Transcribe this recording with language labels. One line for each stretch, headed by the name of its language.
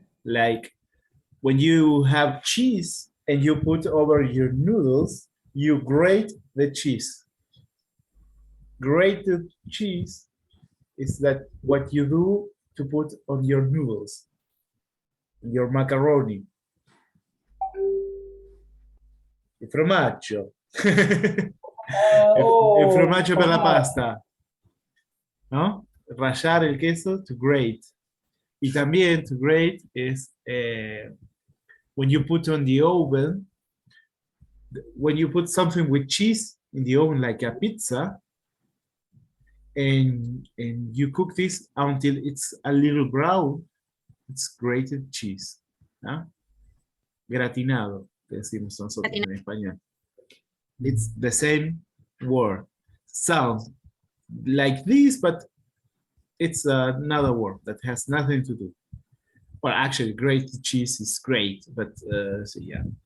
English: Like when you have cheese and you put over your noodles, you grate the cheese. Grated cheese is that what you do to put on your noodles, your macaroni.
Italian: Il formaggio. Il formaggio per la pasta.
Spanish: ¿No? Rallar el queso,
English: to grate.
Spanish: Y también
English: to grate is when you put on the oven, when you put something with cheese in the oven, like a pizza, and you cook this until it's a little brown, it's grated cheese.
Spanish: ¿No? Gratinado, decimos nosotros en español.
English: It's the same word. Sounds like this, but it's another word that has nothing to do. Well, actually, grated cheese is great, but so yeah.